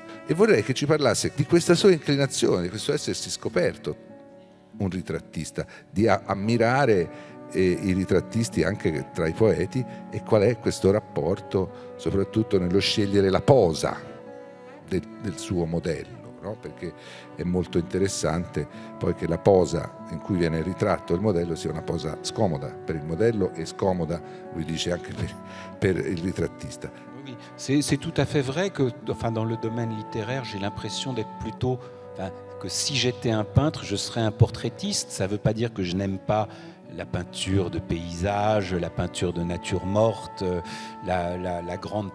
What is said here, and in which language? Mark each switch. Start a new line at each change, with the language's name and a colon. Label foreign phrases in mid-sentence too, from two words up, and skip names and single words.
Italian: E vorrei che ci parlasse di questa sua inclinazione, di questo essersi scoperto un ritrattista, di ammirare i ritrattisti anche tra i poeti, e qual è questo rapporto, soprattutto nello scegliere la posa del suo modello. No? Perché è molto interessante poi che la posa in cui viene ritratto il modello sia una posa scomoda per il modello e scomoda, lui dice, anche per il ritrattista.
French: Oui, c'est tout à fait vrai que, enfin, dans le domaine littéraire, j'ai l'impression d'être plutôt, enfin, que si j'étais un peintre, je serais un portraitiste. Ça ne veut pas dire que je n'aime pas la peinture de paysage, la peinture de nature morte, la grande